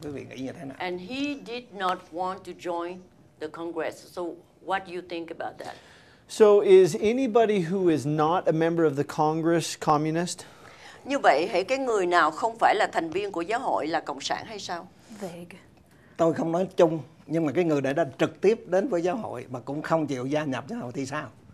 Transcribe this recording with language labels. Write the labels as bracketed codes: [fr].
[vi] Quý vị nghĩ như thế nào? [en] And he did not want to join the Congress. So what do you think about that? So is anybody who is not a member of the Congress communist? [vi] Như vậy, hãy cái người nào không phải là thành viên của giáo hội là cộng sản hay sao? [en] Vague. [vi] Tôi không nói chung, nhưng mà cái người đã trực tiếp đến với giáo hội mà cũng không chịu gia nhập giáo hội thì sao?